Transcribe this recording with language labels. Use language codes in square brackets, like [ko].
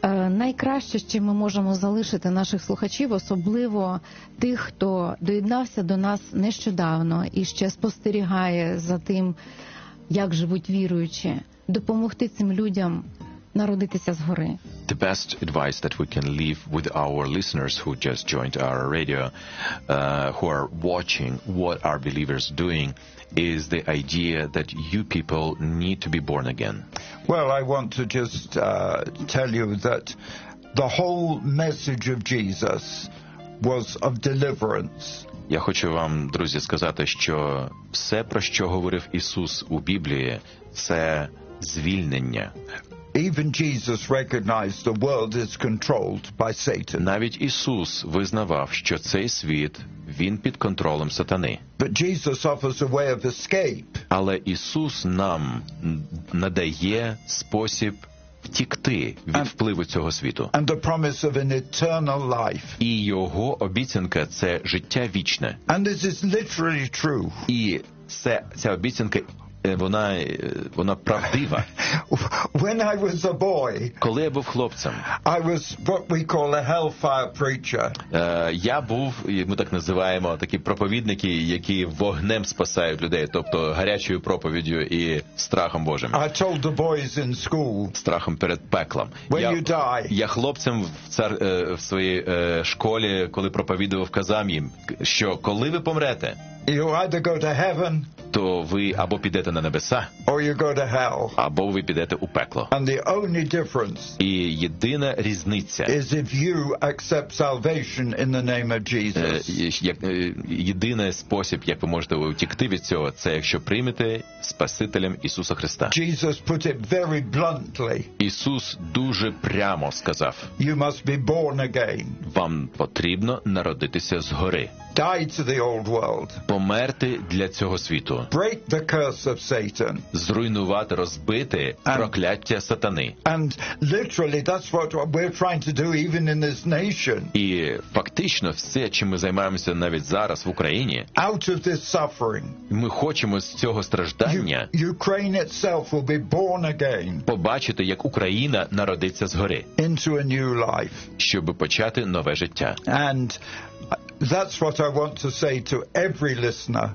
[uk] Найкраще, що ми можемо залишити наших слухачів, особливо тих, хто доєднався до нас нещодавно і ще спостерігає за тим, як живуть віруючі, допомогти цим людям народитися згори. [en] The best advice that we can leave with our listeners who just joined our radio, who are watching what our believers doing, is the idea that you people need to be born again. Well, I want to just tell you that the whole message of Jesus was of deliverance. [uk] Я хочу вам, друзі, сказати, що все, про що говорив Ісус у Біблії, це звільнення. [en] Even Jesus recognized the world is controlled by Satan. [uk] Навіть Ісус визнавав, що цей світ, він під контролем сатани. [en] But Jesus offers a way of escape. [uk] Але Ісус нам надає спосіб втікти від впливу цього світу. [en] And the promise of an eternal life. [uk] І його обіцянка – це життя вічне. [en] And this is literally true. [uk] І ця обіцянка – Вона правдива. [en] When I was a boy, [uk] коли я був хлопцем, [en] I was what we call a hellfire preacher. [uk] Я був, ми так називаємо, такі проповідники, які вогнем спасають людей, тобто гарячою проповіддю і страхом Божим. [en] I told the boys in school, [uk] страхом перед пеклом. [en] When you die. [uk] Я хлопцем в своїй школі, коли проповідував, казав їм, що коли ви помрете, [en] you either go to heaven, [uk] то ви або підете на небеса, [en] or you go to hell, [uk] або ви підете у пекло. [en] And the only difference, [uk] і єдина різниця, [en] is if you accept salvation in the name of Jesus. [uk] Єдиний спосіб, як ви можете втікти від цього, це якщо приймете Спасителем Ісуса Христа. [en] Jesus put it very bluntly. [uk] Ісус дуже прямо сказав, [en] you must be born again. [uk] Вам потрібно народитися згори. [en] Die to the old world. [uk] Померти для цього світу. [en] Break the curse of Satan. [uk] Зруйнувати, розбити прокляття сатани. [en] And literally that's what we're trying to do even in this nation. [uk] І фактично все, чим ми займаємося навіть зараз в Україні. [en] Out of this suffering. [uk] Ми хочемо з цього страждання. [en] Ukraine itself will be born again. [uk] Побачити, як Україна народиться згори. [en] Into a new life. [uk] Щоб почати нове життя. [en] And that's what I want to say to every listener.